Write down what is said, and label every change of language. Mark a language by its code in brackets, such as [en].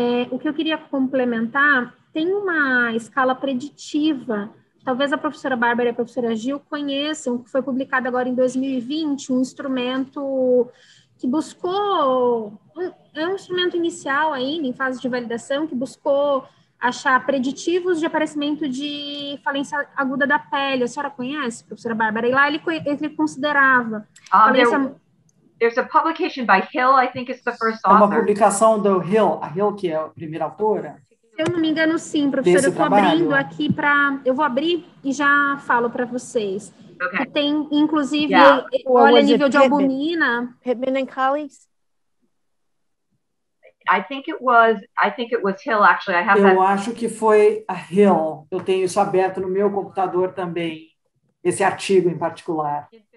[pt] O que eu queria complementar, tem uma escala preditiva, talvez a professora Bárbara e a professora Gil conheçam, que foi publicado agora em 2020, um instrumento que buscou, é um instrumento inicial ainda, em fase de validação, que buscou achar preditivos de aparecimento de falência aguda da pele. A senhora conhece, professora Bárbara? E lá ele considerava falência... [en] There's a publication by Hill, I think is the first author. [pt] É uma publicação do Hill, a Hill que é a primeira autora? Se eu não me engano, sim, professora. Eu estou abrindo aqui para... Eu vou abrir e já falo para vocês. Okay. Que tem, inclusive, olha, nível de albumina. [en] Pittman and colleagues? I think it was Hill, actually. [pt] Eu acho que foi a Hill. Eu tenho isso aberto no meu computador também, esse artigo em particular.